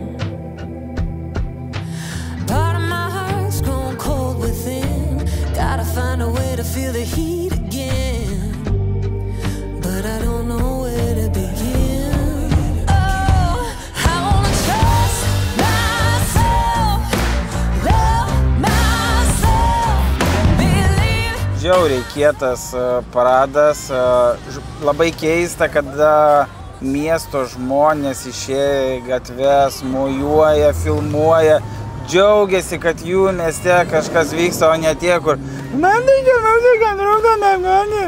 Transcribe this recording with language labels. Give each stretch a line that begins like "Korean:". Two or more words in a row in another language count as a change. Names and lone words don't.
English: Part of my heart's grown cold within, gotta find a way to feel the heat again, but I don't know where to begin. Oh, I wanna trust myself, love myself, believe.
Lithuanian: Žiauriai kietas paradas, labai keista, kada miesto žmonės išėję į gatves, mojuoja, filmuoja, džiaugiasi, kad jų mieste kažkas vyksta, o ne tie, kur man tai džiaugiasi, kad rūda negali.